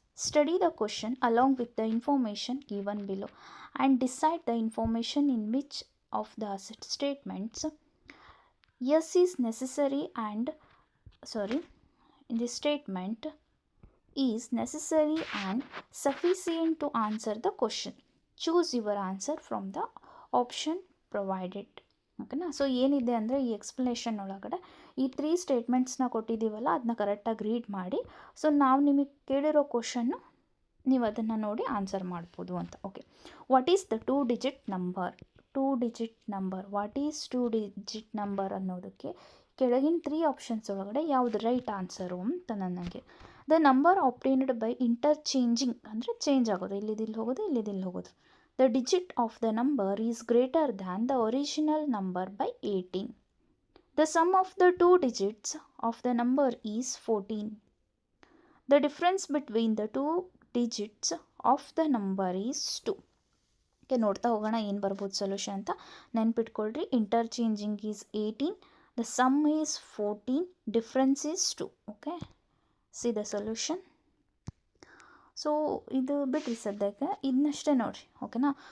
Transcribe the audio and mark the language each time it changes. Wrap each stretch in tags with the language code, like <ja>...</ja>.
<en>Study the question along with the information given below and decide the information in which of the statements yes is necessary and in this statement is necessary and sufficient to answer the question. Choose your answer from the option provided.</en> <kn>ಓಕೆನಾ? So ಏನಿದೆ ಅಂದರೆ ಈ explanation ಒಳಗಡೆ ಈ 3 ಸ್ಟೇಟ್ಮೆಂಟ್ಸ್ನ ಕೊಟ್ಟಿದ್ದೀವಲ್ಲ, ಅದನ್ನ ಕರೆಕ್ಟಾಗಿ read ಮಾಡಿ. So ನಾವು ನಿಮಗೆ ಕೇಳಿರೋ ಕ್ವಶನ್ನು ನೀವು ಅದನ್ನು ನೋಡಿ ಆನ್ಸರ್ ಮಾಡ್ಬೋದು ಅಂತ.</kn> <en>Okay, what is the 2 digit number? 2 digit number, what is 2 digit number</en> <kn>ಅನ್ನೋದಕ್ಕೆ ಕೆಳಗಿನ 3 ಆಪ್ಷನ್ಸ್ ಒಳಗಡೆ ಯಾವುದು ರೈಟ್ ಆನ್ಸರು ಅಂತ ನನಗೆ.</kn> <en>the number obtained by interchanging</en> <kn>ಅಂದರೆ ಚೇಂಜ್ ಆಗೋದು, ಇಲ್ಲಿದಿಲ್ಲಿ ಹೋಗೋದು, ಇಲ್ಲಿದಿಲ್ಲಿ ಹೋಗೋದು.</kn> <en>The digit of the number is greater than the original number by 18. The sum of the 2 digits of the number is 14. The difference between the 2 digits of the number is 2.</en> <kn>Okay, ನೋಡ್ತಾ ಹೋಗೋಣ ಏನು ಬರ್ಬೋದು solution ಅಂತ. ನೆನ್ಪಿಟ್ಕೊಳ್ರಿ,</kn> <en>Interchanging is 18, the sum is 14, difference is 2. Okay, see the solution.</en> <kn>So ಇದು ಬಿಡ್ರಿ ಸದ್ಯಕ್ಕೆ, ಇದನ್ನಷ್ಟೇ ನೋಡಿರಿ. ಓಕೆನಾ.</kn>